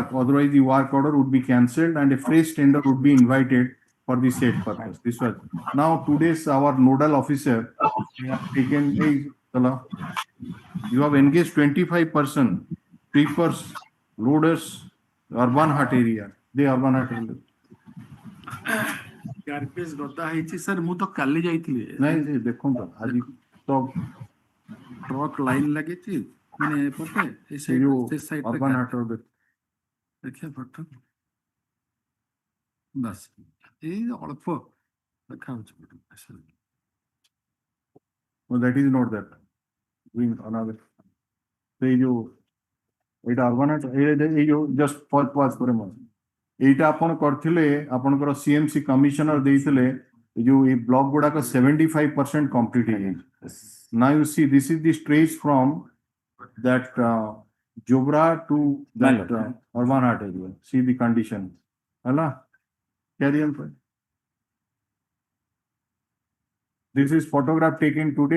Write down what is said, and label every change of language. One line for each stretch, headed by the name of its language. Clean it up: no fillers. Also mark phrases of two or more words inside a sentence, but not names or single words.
English: Otherwise, the work order would be cancelled and a fresh tender would be invited for the said purpose. This was now today's our nodal officer. We have taken a you have engaged 25% sweepers, loaders, Urban Hut area. The Urban Hut area.
Odia: ଗାର୍ବେଜ ଗଦା ହେଇଛି ସାର୍ ମୁଁ ତ କାଲି ଯାଇଥିଲି ନାଇଁ ଦେଖନ୍ତୁ ଆଜି ତ
English: truck line
Odia: ଲାଗିଛି ମାନେ ଏପଟେ ଏ ସେ ଯୋଉ ସେ ସାଇଡ୍ Urban Hut ର ଦେଖିବା ଫଟୋ ବାସ୍ ଏଇ ଅଳ୍ପ ଦେଖାଉଛି
English: that is not that. Doing another.
Odia: ସେଇ ଯୋଉ ଏଇଟା Urban Hut ଏଇ ଯୋଉ
English: just pause
Odia: ପରେ ମୁଁ ଏଇଟା ଆପଣ କରିଥିଲେ ଆପଣଙ୍କର CMC କମିଶନର ଦେଇଥିଲେ ଏ ଯୋଉ ଏଇ ବ୍ଲକ ଗୁଡାକ 75% କମ୍ପ୍ଲିଟ ହେଇଯାଇଛି.
English: Now you see this is the stretch from that Jobra to that Urban Hut area. See the condition. Hala? Carry on. This is photograph taken today.